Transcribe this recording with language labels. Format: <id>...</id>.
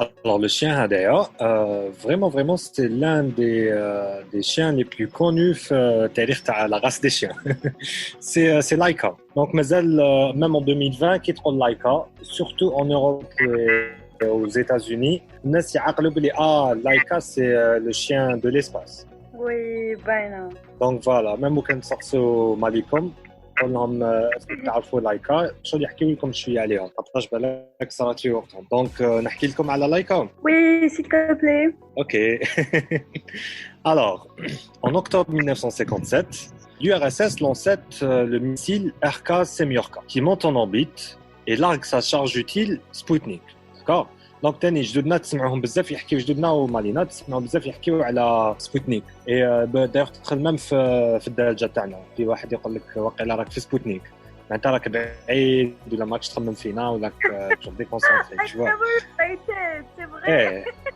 <fr>Alors le chien Hadaya, vraiment c'était l'un des chiens les plus connus dans la race des chiens. c'est Laika. Donc même en 2020 qui trouve Laika, surtout en Europe et aux États-Unis,</fr> <ar>الناس يعقلوا بلي</ar> <fr>Laika c'est le chien de l'espace. Oui,</fr> <ar>باينة.</ar> <fr>Donc voilà,</fr> <ar>même quand نسقسوا مالكم قول لهم اسكو تعرفوا لايكا شو يحكيوا لكم شويه عليها خاطرش بالك صارت في وقتهم دونك نحكي لكم على لايكا.</ar> <fr>Oui, s'il te plaît. Ok. Alors, en octobre 1957, l'URSS lançait le missile RK Semyorka qui monte en orbite et largue sa charge utile Sputnik. D'accord.</fr> <ar>دونك تاني جدودنا تسمعوهم بزاف يحكيو جدودنا ومالينا تسمعوا بزاف يحكيو على سبوتنيك اي دايوغ تدخل ميم في الدارجه تاعنا في واحد يقول لك واقيلا راك في سبوتنيك معناتها راك بعيد ولا ماكش تخمم فينا ولا راك ديكونسونطري</ar> <fr>tu vois</fr> <ar>ايه</ar>